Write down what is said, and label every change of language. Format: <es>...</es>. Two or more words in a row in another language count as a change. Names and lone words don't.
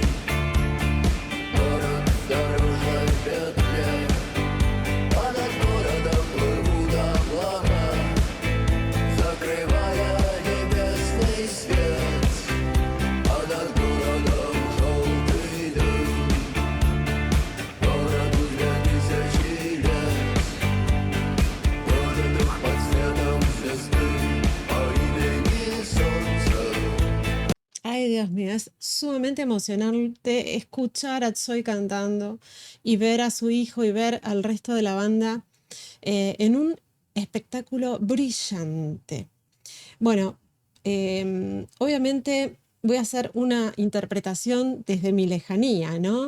<ru>Город в дорожной петле, а над городом плывут облака, закрывая небесный свет, а над городом желтый дым. Городу 2000 лет, городу под светом звезды по имени Солнце.</ru> <es>Ay, Dios mío, es sumamente emocionante escuchar a Tsoy cantando y ver a su hijo y ver al resto de la banda en un espectáculo brillante. Bueno, obviamente voy a hacer una interpretación desde mi lejanía, ¿no?</es>